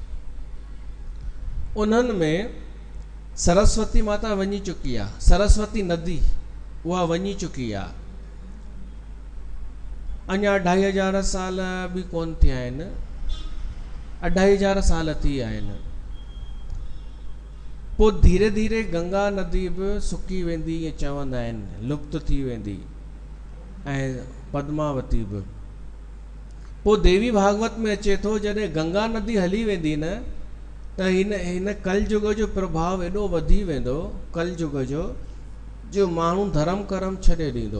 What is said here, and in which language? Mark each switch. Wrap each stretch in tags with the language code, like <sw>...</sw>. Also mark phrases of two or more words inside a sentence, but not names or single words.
<sd>उन्हनि में सरस्वती माता वञी चुकी आहे, सरस्वती नदी उहा वञी चुकी आहे। अञा 2500 साल बि कोन थिया आहिनि, 2500 साल थी आहिनि। पोइ धीरे धीरे गंगा नदी बि सुकी वेंदी, ईअं चवंदा आहिनि, लुप्त थी वेंदी, ऐं पद्मावती बि। पोइ देवी भागवत में अचे थो, जॾहिं गंगा नदी हली वेंदी न, त हिन कलयुग जो प्रभाव एॾो वधी वेंदो, कलयुग जो माण्हू धर्म कर्म छॾे ॾींदो।</sd>